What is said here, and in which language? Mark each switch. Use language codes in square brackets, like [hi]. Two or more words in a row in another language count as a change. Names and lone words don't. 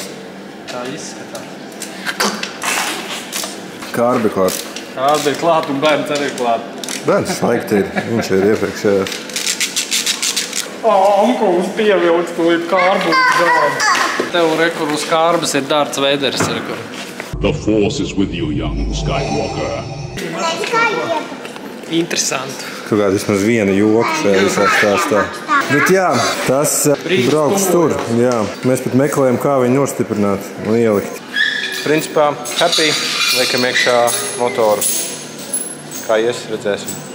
[lv] Tā izskatās. Kārbi klāt. Kārbi ir klāt un bērns arī klāt. Bērns laikti ir. Viņš ir iepriekšējās. Ankulis pievilks tūlīt kārbu uz galvu. Tev rekur uz kārbas ir Darts Veiders. [en] The force is with you, young Skywalker. [lv] Interesanti. Kaut kā vismaz viena joka šajā visā stāstā. Bet jā, tas brauks tur. Jā. Mēs pat meklējam, kā viņu nostiprināt un ielikt. Principā, happy. Liekam iekšā motoru. Kā ies, redzēsim.